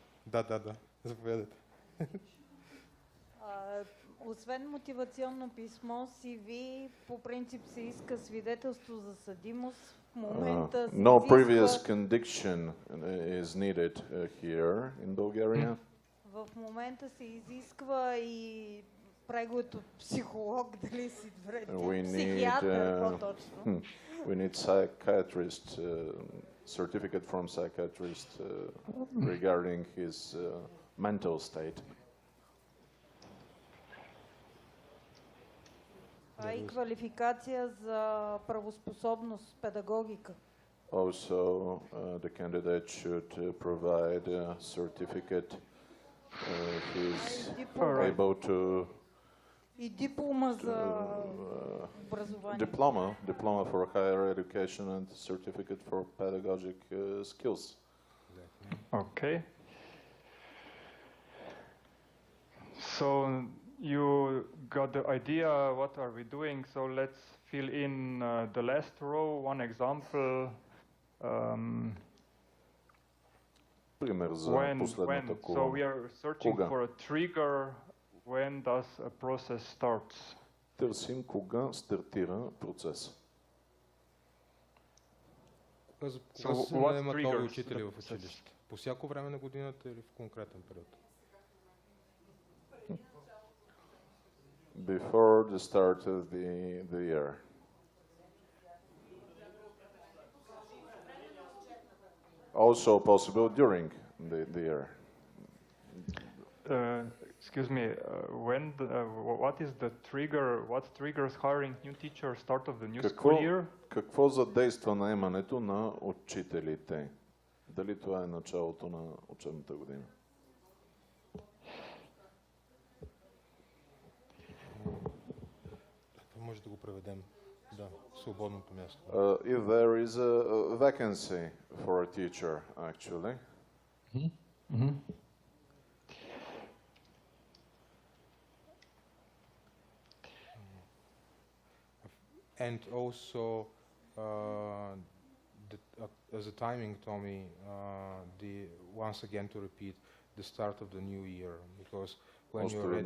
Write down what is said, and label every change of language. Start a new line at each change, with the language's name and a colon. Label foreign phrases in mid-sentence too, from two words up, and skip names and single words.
Bulgarian: Да. Заповядайте. Освен мотивационно писмо, CV по принцип се иска свидетелство за съдимост. В момента се No изисква...
English: previous conviction is needed here in Bulgaria.
Bulgarian: В момента се изисква и преглед от психолог, дали си психиатър по-точно.
English: We need psychiatrist, certificate from psychiatrist regarding his mental state.
Bulgarian: И квалификация за правоспособност, педагогика.
English: Also, the candidate should provide a certificate he's able to...
Bulgarian: И диплома за образование.
English: Diploma for higher education and certificate for pedagogic skills. Okay. So you got the idea what are we doing, so let's fill in the last row, one example.
Bulgarian: Пример за последната колона.
English: So we are searching for a trigger. When does a process starts?
Bulgarian: Търсим кога стартира процес. Кога се наемат нови учители в училище? По всяко време на годината или в конкретен период?
English: Before the start of the year. Also possible during the year. Excuse me, what is the trigger, what triggers hiring new teachers start of the new school year?
Bulgarian: Какво задейства наемането на учителите? Дали това е началото на учебната година? Може да го преведем. Да, свободното място.
English: If there is a vacancy for a teacher, actually. And also, as a timing, Tommy, once again to repeat, the start of the new year, because when you're ready